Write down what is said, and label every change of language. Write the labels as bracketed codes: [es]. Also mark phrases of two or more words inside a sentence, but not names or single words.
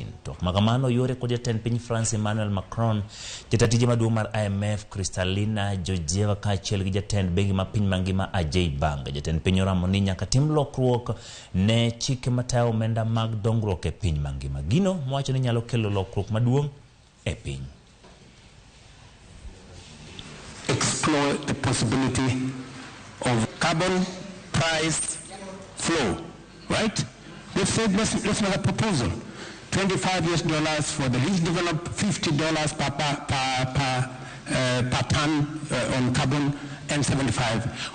[luo] To makamano yore kod jatend piny France Emmanuel Macron, jatatije maduong' mar IMF Kristalina Georgieva kaachiel gi jatend bengi ma piny mangima Ajay Banga. Jatend piny oramo ni nyaka tim lokruok ne chike matayo omenda mag dongruok e piny mangima. Gino mwacho ni nyalo kelo lokruok maduong' e piny. [en] Explore the possibility of carbon price flow, right? They said let's make a proposal. $25 for the least developed, $50 per ton on carbon, and 75.